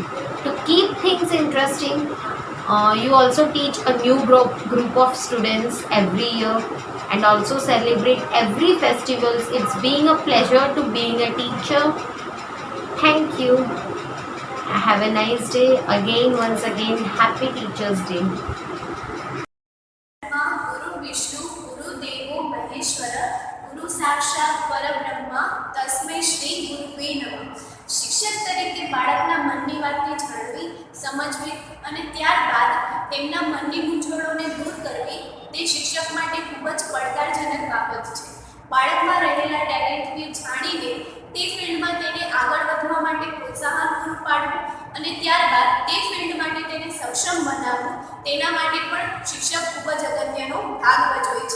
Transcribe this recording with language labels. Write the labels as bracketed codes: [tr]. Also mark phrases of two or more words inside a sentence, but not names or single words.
[en] To keep things interesting, you also teach a new group of students every year and also celebrate every festivals. It's being a pleasure to being a teacher. Thank you. Have a nice day. Once again, happy Teachers Day. [sa] गुरु विष्णु गुरु देवो महेश्वर गुरु साक्षात परब्रह्मा तस्मै श्री गुरुवे नमः. [gu] શિક્ષક તરીકે બાળકના મનની વાતને જાણવી, સમજવી અને ત્યારબાદ તેમના મનની મૂંઝવણોને દૂર કરવી તે શિક્ષક માટે ખૂબ જ પડકારજનક બાબત છે. બાળકમાં રહેલા ટેલેન્ટને જાણીને તે ફિલ્ડમાં તેને આગળ વધવા માટે પ્રોત્સાહન પૂરું પાડવું અને ત્યારબાદ તે ફિલ્ડ માટે તેને સક્ષમ બનાવવું, તેના માટે પણ શિક્ષક ખૂબ જ અગત્યનો ભાગ ભજવે છે.